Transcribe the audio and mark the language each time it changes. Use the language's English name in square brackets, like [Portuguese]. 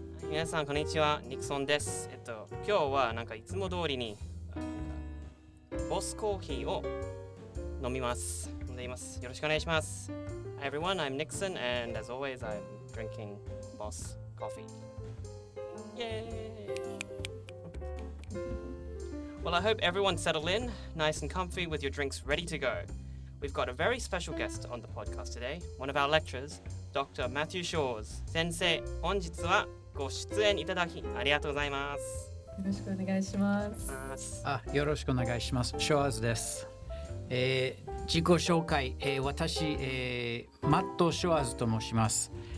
[Japanese] 皆さんこんにちは、ニクソンです。今日はなんかいつも通りにボスコーヒーを飲んでいます。よろしくお願いします。 [English] Hi everyone, I'm Nixon and as always I'm drinking Boss coffee. Yay! Well, I hope everyone's settled in, nice and comfy with your drinks ready to go.We've got a very special guest on the podcast today, one of our lecturers, Dr. Matthew Shores-sensei. [Japanese] 本日はご出演いただきありがとうございます。よろしくお願いします。よろしくお願いします。ショーズです。自己紹介、私、マット・ショアーズと申します。